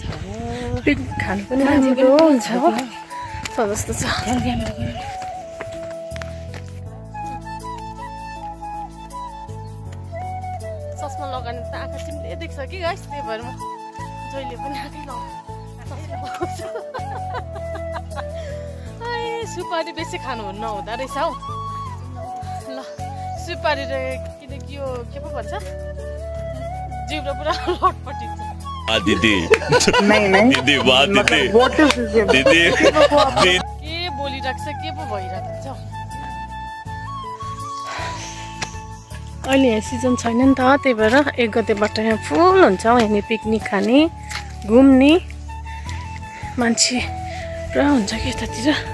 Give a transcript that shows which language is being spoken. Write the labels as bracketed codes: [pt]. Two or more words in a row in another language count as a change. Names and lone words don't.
[ne] खानु पनि राम्रो हुन्छ हो छ जस्तो छ चस्मा लगाउने त आँखा चिम्ले देख्छ कि गाइस त्यही भएर म जहिले पनि आँखै लगाउँछु सुपारी बेसी खानुहुन्न हुँदो रहेछ हौ ल सुपारी र किनकि यो के पो भन्छ जिब्रो पुरा लटपटी छ दीदी दीदी वाह दीदी दीदी के बोलिरहेको छ के पो भइरहेको छ अहिले यहाँ सिजन छैन नि त त्यही भएर 1 गतेबाट यहाँ फुल हुन्छ यहाँनिर पिकनिक खाने घुम्ने मान्छे पुरा हुन्छ कि यतातिर